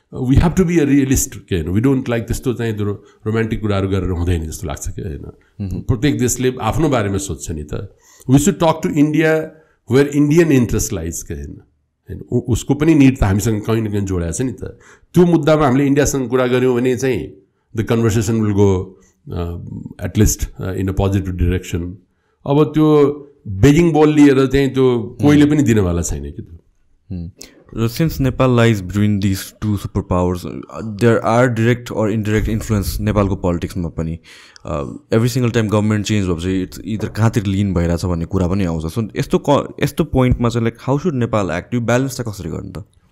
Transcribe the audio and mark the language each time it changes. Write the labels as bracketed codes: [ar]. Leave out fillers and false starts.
[en] we have to be a realist [ne] के हैन [en] we don't like [ne] त्यस्तो चाहिँ रोमान्टिक कुराहरू गरेर हुँदैन जस्तो लाग्छ के हैन प्रत्येक देशले आफ्नो बारेमा सोध्छ नि त [en] we should talk to India where Indian interest lies [ne] के हैन उसको पनि निड त हामीसँग कहीँ न कहीँ जोडिएको छ नि त त्यो मुद्दामा हामीले इन्डियासँग कुरा गऱ्यौँ भने चाहिँ [en] the conversation will go at least in a positive direction [ne] अब त्यो बेजिङ बल लिएर चाहिँ त्यो कोहीले पनि दिनवाला छैन कि [en] त्यो since Nepal lies between these two superpowers, there are direct or indirect influence [ne] नेपालको पोलिटिक्समा पनि [en] every single time government change भएपछि it's either [ne] कहाँतिर लिन भइरहेछ भन्ने कुरा पनि आउँछ. सो यस्तो पोइन्टमा चाहिँ [en] like how should Nepal act, [ne] यो ब्यालेन्स चाहिँ कसरी गर्नु त?